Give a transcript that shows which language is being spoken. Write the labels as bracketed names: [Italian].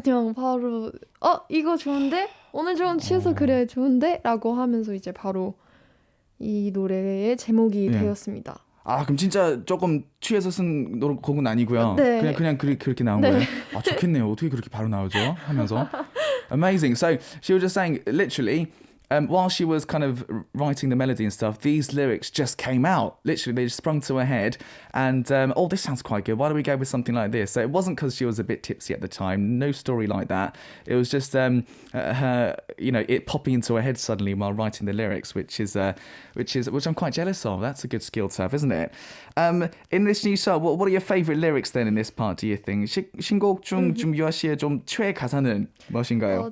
[Korean] 그냥 바로 이거 좋은데? 오늘 좀 취해서 그래 좋은데? 라고 하면서 이제 바로 이 노래의 제목이 되었습니다. 아, 그럼 진짜 조금 취해서 쓴 곡은 아니고요. 네. 그냥 그렇게 나온 거예요. 아, 좋겠네요. 어떻게 그렇게 바로 나오죠? 하면서. Amazing. [English] So she was just saying, literally, while she was kind of writing the melody and stuff, these lyrics just came out. Literally, they just sprung to her head. And, this sounds quite good. Why don't we go with something like this? So it wasn't because she was a bit tipsy at the time. No story like that. It was just her, it popping into her head suddenly while writing the lyrics, which I'm quite jealous of. That's a good skill to have, isn't it? In this new song, what are your favourite lyrics then in this part, do you think? [Korean] 신곡 중 유아 씨의 좀 최애 가사는 무엇인가요?